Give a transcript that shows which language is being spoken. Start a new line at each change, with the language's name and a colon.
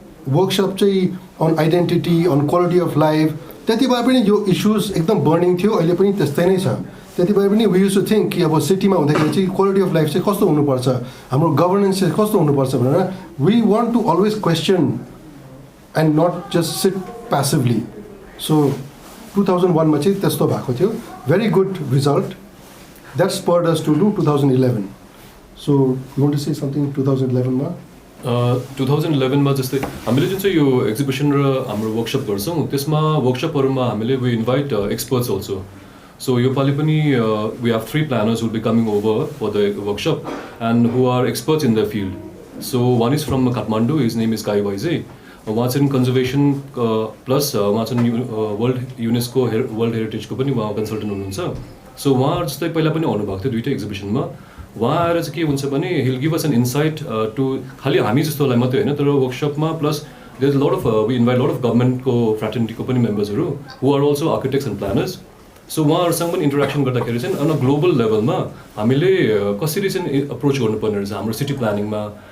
Nepali: Workshop चाहिँ on identity on quality of life त्यति बेला पनि यो इस्युज एकदम बर्निङ थियो अहिले पनि त्यस्तै नै छ त्यति बेला पनि वी युज टु थिङ्क कि अब सिटीमा हुँदाखेरि चाहिँ क्वालिटी अफ लाइफ चाहिँ कस्तो हुनुपर्छ हाम्रो गभर्नेन्स चाहिँ कस्तो हुनुपर्छ भनेर we want to always question and not just sit passively.
English: So 2001 मा चाहिँ त्यस्तो भएको थियो very good result that spurred us to do 2011. So you want to say something 2011 मा 2011 मा जस्तै हामीले जुन चाहिँ यो एक्जिबिसन र हाम्रो वर्कसप गर्छौँ त्यसमा वर्कसपहरूमा हामीले we invite experts also so योपालि पनि we have 3 planners will be coming over for the workshop and who are experts in their field. So one is from Kathmandu, his name is Kai Waise.
Nepali: उहाँ चाहिँ conservation plus उहाँ चाहिँ world UNESCO world हेरिटेजको पनि उहाँ consultant हुनुहुन्छ so उहाँहरू जस्तै पहिला पनि आउनुभएको थियो दुइटै एक्जिबिसनमा उहाँ आएर चाहिँ के हुन्छ भने hill give us an insight to खालि हामी जस्तोलाई मात्रै होइन तर वर्कसपमा plus there is lot of we invite lot of गभर्मेन्टको फ्रेटर्निटीको पनि मेम्बर्सहरू हु are also architects and planners so उहाँहरूसँग पनि इन्टरेक्सन गर्दाखेरि चाहिँ अन अ ग्लोबल लेभलमा हामीले कसरी चाहिँ अप्रोच गर्नुपर्ने रहेछ हाम्रो सिटी प्लानिङमा